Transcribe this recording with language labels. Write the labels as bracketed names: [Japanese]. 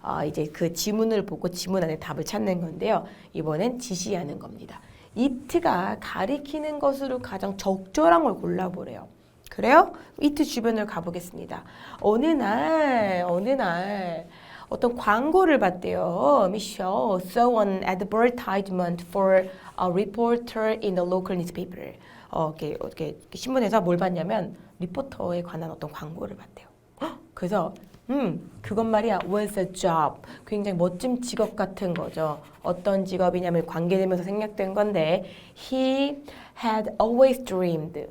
[Korean] 이제 그 지문을 보고 지문 안에 답을 찾는 건데요. 이번엔 지시하는 겁니다. it가 가리키는 것으로 가장 적절한 걸 골라보래요. 그래요? it 주변을 가보겠습니다. 어느 날 어떤 광고를 봤대요. [English] Michelle saw an advertisement for a reporter in the local newspaper. [Korean] 이렇게 신문에서 뭘 봤냐면 리포터에 관한 어떤 광고를 봤대요. 그래서 그건 말이야 [English] was a job. [Korean] 굉장히 멋진 직업 같은 거죠. 어떤 직업이냐면 관계되면서 생략된 건데 [English] he had always dreamed.